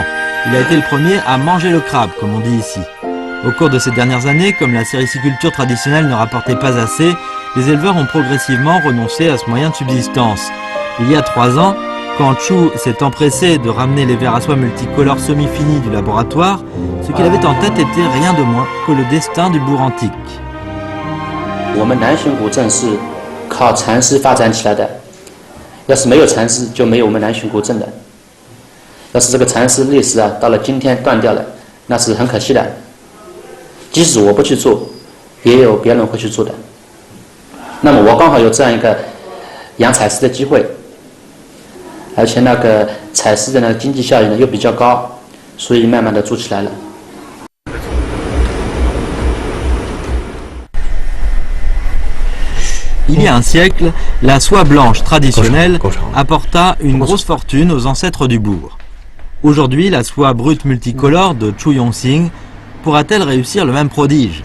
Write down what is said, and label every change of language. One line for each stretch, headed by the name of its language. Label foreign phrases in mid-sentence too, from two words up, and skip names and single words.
French: Il a été le premier à manger le crabe, comme on dit ici. Au cours de ces dernières années, comme la sériciculture traditionnelle ne rapportait pas assez, les éleveurs ont progressivement renoncé à ce moyen de subsistance. Il y a 3 ans, quand Chu s'est empressé de ramener les vers à soie multicolores semi-finis du laboratoire, ce qu'il avait en tête était rien de moins que le destin du bourg antique.
Chinese: 我们南浔古镇是靠蚕丝发展起来的，要是没有蚕丝，就没有我们南浔古镇的。要是这个蚕丝历史啊，到了今天断掉了，那是很可惜的。即使我不去做，也有别人会去做的。那么我刚好有这样一个养采丝的机会，而且那个采丝的那个经济效益呢又比较高，所以慢慢的做起来了。
French: Il y a un siècle, la soie blanche traditionnelle apporta une grosse fortune aux ancêtres du bourg. Aujourd'hui, la soie brute multicolore de Chu Yongxing pourra-t-elle réussir le même prodige?